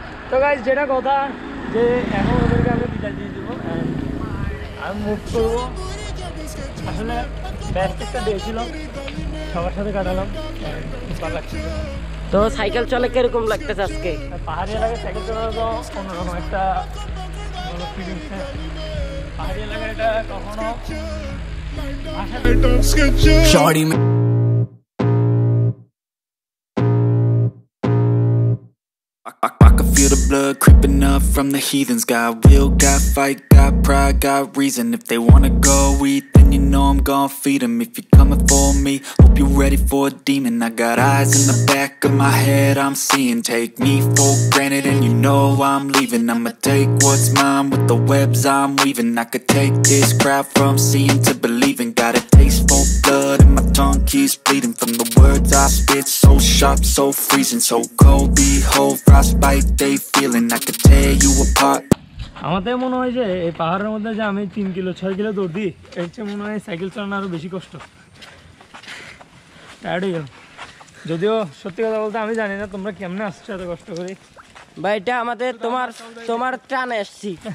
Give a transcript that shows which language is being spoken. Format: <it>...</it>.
<bn>তো গাইস যেটা কথা, যে এখন ওদেরকে আমরা বিদায় দিয়ে দেবো, আমি মুভ করবো। আসলে বেস্ট একটা ডে ছিল, সবার সাথে কাটালাম, ভালো লাগছে। তো সাইকেল চলে কিরকম লাগতেছে আজকে? পাহাড়ি এলাকায় সাইকেল চালানো তো অন্যরকম একটা ফিলিংস। পাহাড়ি এলাকায় এটা কখনো</bn> <en>Shorty I can feel the blood creeping up from the heathens. Got will, got fight, got pride, got reason. If they wanna go eat, then you know I'm gon' feed them. If you're coming for me, hope you're ready for a demon. I got eyes in the back of my head, I'm seeing. Take me for granted and you know I'm leaving. I'ma take what's mine with the webs I'm weaving. I could take this crowd from seeing to believing. Got a taste for blood and my tongue keeps bleeding. From the words I spit, so sharp, so freezing. So cold, behold, frostbite they feeling. I could tear you apart.</en> <bn>আমার তাই মনে হয় যে এই পাহাড়ের মধ্যে যে আমি 3 কিলো 6 কিলো দৌড় দিই, এর চেয়ে মনে হয় সাইকেল চালানো আরও বেশি কষ্ট, টায়ার্ড হয়ে গেল। যদিও সত্যি কথা বলতে আমি জানি না তোমরা কেমনে আসছো এত কষ্ট করে ভাই, এটা আমাদের তোমার টানে আসছি।</bn>